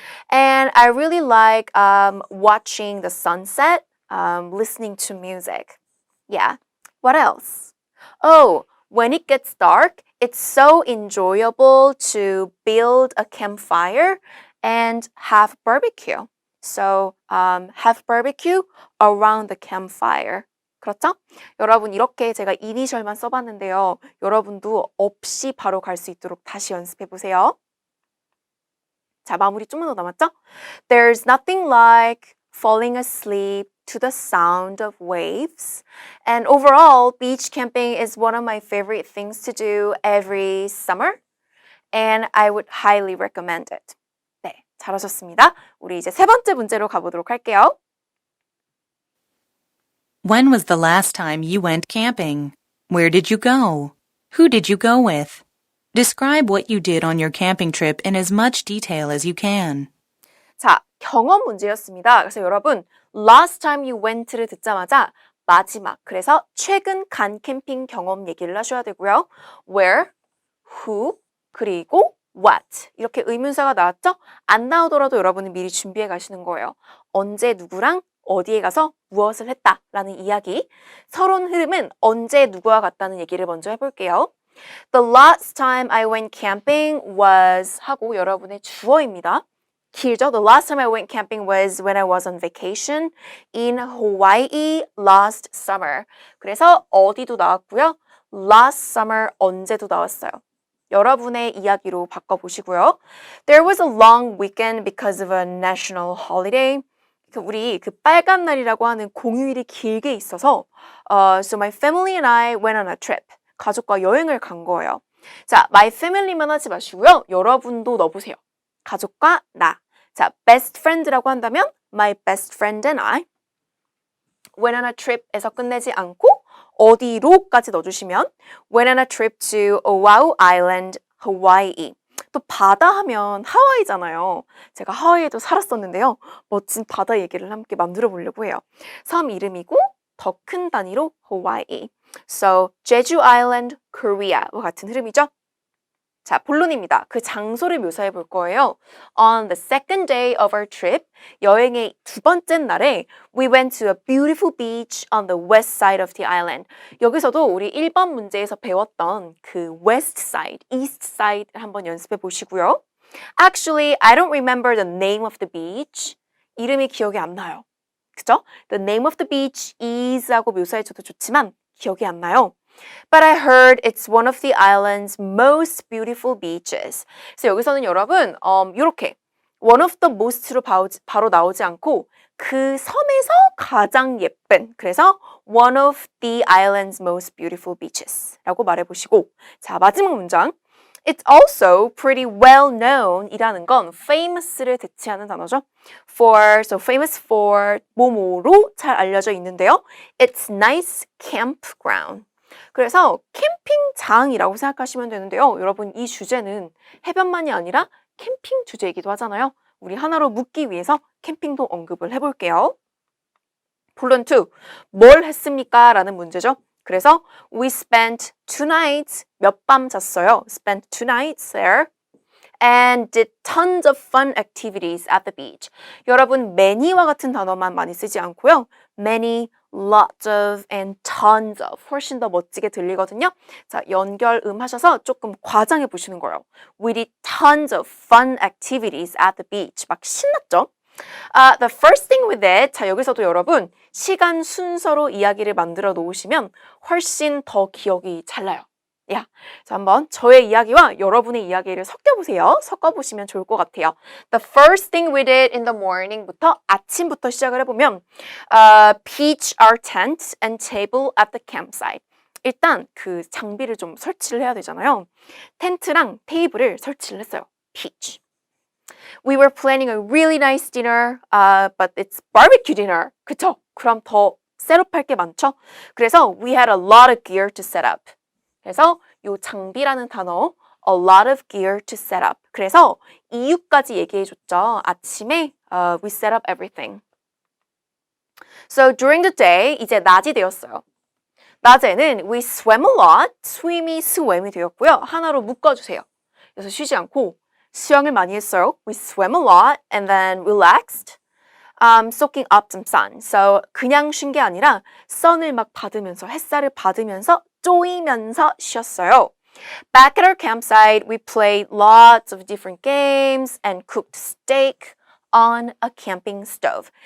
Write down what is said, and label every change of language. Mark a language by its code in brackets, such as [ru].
[en] And I really like watching the sunset, listening to music. Yeah. What else? Oh, when it gets dark, it's so enjoyable to build a campfire and have barbecue. So have barbecue around the campfire. [ko] 그렇죠? 여러분 이렇게 제가 이니셜만 써봤는데요. 여러분도 없이 바로 갈 수 있도록 다시 연습해 보세요. 자, 마무리 좀만 더 남았죠? [en] There's nothing like falling asleep to the sound of waves. And overall, beach camping is one of my favorite things to do every summer. And I would highly recommend it. [ko] 네, 잘하셨습니다. 우리 이제 세 번째 문제로 가보도록 할게요. [en] When was the last time you went camping? Where did you go? Who did you go with? Describe what you did on your camping trip in as much detail as you can. [ko] 자, 경험 문제였습니다. 그래서 여러분, [en] last time you went [ko] 를 듣자마자 마지막, 그래서 최근 간 캠핑 경험 얘기를 하셔야 되고요. [en] Where, who, [ko] 그리고 [en] what. [ko] 이렇게 의문사가 나왔죠? 안 나오더라도 여러분은 미리 준비해 가시는 거예요. 언제 누구랑 어디에 가서 무엇을 했다라는 이야기. 서론 흐름은 언제 누구와 같다는 얘기를 먼저 해볼게요. [en] The last time I went camping was [ko] 하고 여러분의 주어입니다. 길죠? [en] The last time I went camping was when I was on vacation in Hawaii last summer. [ko] 그래서 어디도 나왔고요. [en] Last summer [ko] 언제도 나왔어요. 여러분의 이야기로 바꿔보시고요. [en] There was a long weekend because of a national holiday. [ko] 우리 그 빨간 날이라고 하는 공휴일이 길게 있어서 [en] So my family and I went on a trip. [ko] 가족과 여행을 간 거예요. 자, [en] my family [ko] 만 하지 마시고요. 여러분도 넣어보세요. 가족과 나. [en] 자, best friend [ko] 라고 한다면 [en] my best friend and I went on a trip [ko] 에서 끝내지 않고 어디로까지 넣어주시면 [en] went on a trip to Oahu Island, Hawaii. [ko] 또 바다 하면 하와이잖아요. 제가 하와이에도 살았었는데요. 멋진 바다 얘기를 함께 만들어 보려고 해요. 섬 이름이고 더 큰 단위로 Hawaii. So, Jeju Island, Korea와 같은 흐름이죠. 자, 본론입니다. 그 장소를 묘사해 볼 거예요. [en] On the second day of our trip, [ko] 여행의 두 번째 날에 [en] we went to a beautiful beach on the west side of the island. [ko] 여기서도 우리 1번 문제에서 배웠던 그 [en] west side, east side [ko] 한번 연습해 보시고요. [en] Actually, I don't remember the name of the beach. [ko] 이름이 기억이 안 나요. 그죠? [en] The name of the beach is [ko] 하고 묘사해줘도 좋지만 기억이 안 나요. [en] But I heard it's one of the island's most beautiful beaches. [ko] 그래서 여기서는 여러분 이렇게 [en] one of the most [ko] 로 바로 나오지 않고 그 섬에서 가장 예쁜 그래서 [en] one of the island's most beautiful beaches [ko] 라고 말해보시고 자 마지막 문장 [en] It's also pretty well known [ko] 이라는 건 famous를 대체하는 단어죠. [en] So famous for [ko] 뭐뭐로 잘 알려져 있는데요. [en] It's nice campground. [ko] 그래서 캠핑장이라고 생각하시면 되는데요. 여러분 이 주제는 해변만이 아니라 캠핑 주제이기도 하잖아요. 우리 하나로 묶기 위해서 캠핑도 언급을 해볼게요. 본론 2. 뭘 했습니까? 라는 문제죠. [en] 그래서 we spent 2 nights, [ko] 몇 밤 잤어요. [en] spent 2 nights there and did tons of fun activities at the beach. [ko] 여러분 many와 같은 단어만 많이 쓰지 않고요. [en] many, lots of, and tons of [ko] 훨씬 더 멋지게 들리거든요. 자, 연결음 하셔서 조금 과장해 보시는 거예요. [en] We did tons of fun activities at the beach. [ko] 막 신났죠? [en] The first thing we did. [ko] 자, 여기서도 여러분 시간 순서로 이야기를 만들어 놓으시면 훨씬 더 기억이 잘 나요. 야, 자, 한번 저의 이야기와 여러분의 이야기를 섞여보세요. 섞어보시면 좋을 것 같아요. [en] The first thing we did in the morning부터 [ko] 아침부터 시작을 해보면 [en] pitch our tent and table at the campsite. [ko] 일단 그 장비를 좀 설치를 해야 되잖아요. 텐트랑 테이블을 설치를 했어요. [en] pitch. We were planning a really nice dinner, but it's barbecue dinner. [ko] 그쵸? 그럼 더 셋업할 게 많죠? [en] 그래서 we had a lot of gear to set up. [ko] 그래서 요 장비라는 단어 [en] a lot of gear to set up. [ko] 그래서 이유까지 얘기해줬죠. 아침에 [en] we set up everything. So during the day, [ko] 이제 낮이 되었어요. 낮에는 [en] we swam a lot. [ko] swim이 swam이 되었고요. 하나로 묶어주세요. 그래서 쉬지 않고 수영을 많이 했어요. [en] We swam a lot and then relaxed. Soaking up some sun. [ko] So 그냥 쉰 게 아니라 sun을 막 받으면서 햇살을 받으면서 쪼이면서 쉬었어요. [en] Back at our campsite, we played lots of different games and cooked steak on a camping stove.